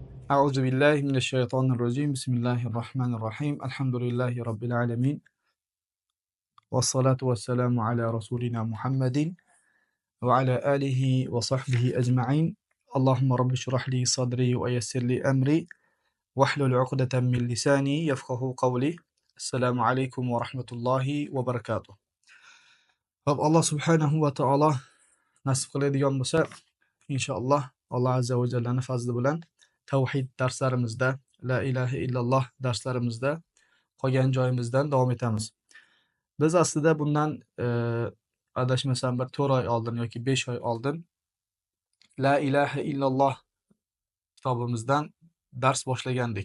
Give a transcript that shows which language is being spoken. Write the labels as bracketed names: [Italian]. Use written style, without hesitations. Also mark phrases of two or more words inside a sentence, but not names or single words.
[Arabic] أعوذ بالله من الشيطان الرجيم بسم الله الرحمن الرحيم الحمد لله رب العالمين والصلاة والسلام على رسولنا محمد وعلى آله وصحبه أجمعين اللهم رب اشرح لي صدري ويسر لي أمري واحلل عقدة من لساني يفقه قولي السلام عليكم ورحمة الله وبركاته. [Uzbek] Hop, Alloh [Arabic] سبحانه وتعالى [Uzbek] nasib qiladigan bo'lsa, inshaalloh Alloh azza va jallani fazli bilan tavhid darslarimizda, [Arabic] لا إله إلا الله [Uzbek] darslarimizda qolgan joyimizdan davom etamiz. Biz aslida bundan adashmasam bir 4 oy oldin yoki 5 oy oldin [Arabic] لا إله إلا الله [Uzbek] kitobimizdan dars boshlagandik.